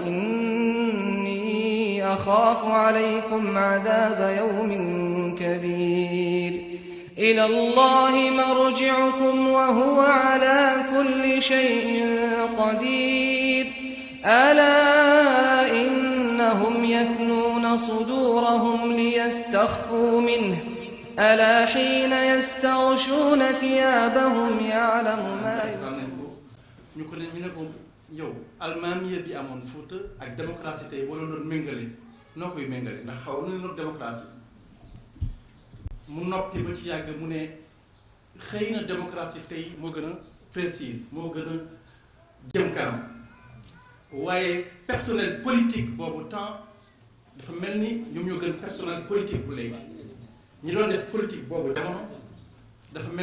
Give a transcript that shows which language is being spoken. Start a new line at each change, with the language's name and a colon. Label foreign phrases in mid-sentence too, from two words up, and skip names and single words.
Arabic: فإني أخاف عليكم عذاب يوم كبير إلى الله مرجعكم وهو على كل شيء قدير ألا إنهم يثنون صدورهم ليستخفوا منه ألا حين يستغشون ثيابهم يعلم ما يسرون
Wolof: ñu ko yow almaamiya bi amoon Fuuta ak démocratie tey boo doon méngale noo koy méngale ndax xaw na leen démocratie mu noppi ba ci yàgg mu ne xëy na démocratie tey moo gën a précise moo gën a jëm kanam waaye
French: personnel politique
Wolof: boobu temps dafa mel ni ñoom ñoo gën
French: personnel politique
Wolof: bu léegi ñi doon def politique boobu jamono dafa mel